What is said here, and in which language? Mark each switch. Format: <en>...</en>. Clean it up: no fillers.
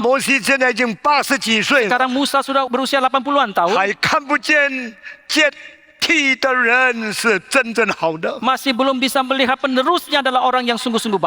<zh>摩西现在已经80几岁了，</zh> <id>Sekarang Musa sudah berusia 80-an tahun. 还看不见接替的人是真正好的。 Masih belum bisa melihat penerusnya adalah orang yang sungguh-sungguh</id>